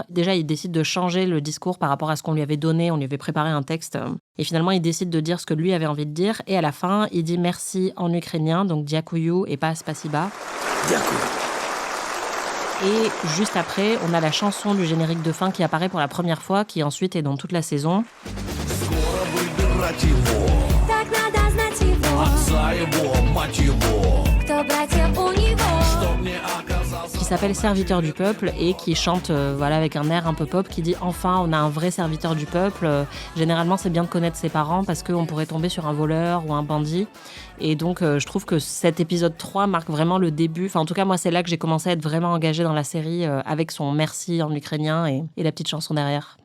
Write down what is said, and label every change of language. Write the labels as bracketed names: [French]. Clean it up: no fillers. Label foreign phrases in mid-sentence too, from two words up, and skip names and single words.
[French] Déjà, il décide de changer le discours par rapport à ce qu'on lui avait donné. On lui avait préparé un texte. Et finalement, il décide de dire ce que lui avait envie de dire. Et à la fin, il dit merci en ukrainien, donc diakuyu et pas spasiba. [Ukrainian] Дякую. [French] Et juste après, on a la chanson du générique de fin qui apparaît pour la première fois, qui ensuite est dans toute la saison. [Russian] Так надо знать его. Кто братья у него? [French] Qui s'appelle Serviteur du peuple et qui chante voilà, avec un air un peu pop qui dit « Enfin, on a un vrai serviteur du peuple ». Généralement, c'est bien de connaître ses parents parce qu'on pourrait tomber sur un voleur ou un bandit. Et donc, je trouve que cet épisode 3 marque vraiment le début. Enfin, en tout cas, moi, c'est là que j'ai commencé à être vraiment engagée dans la série avec son merci en ukrainien et la petite chanson derrière.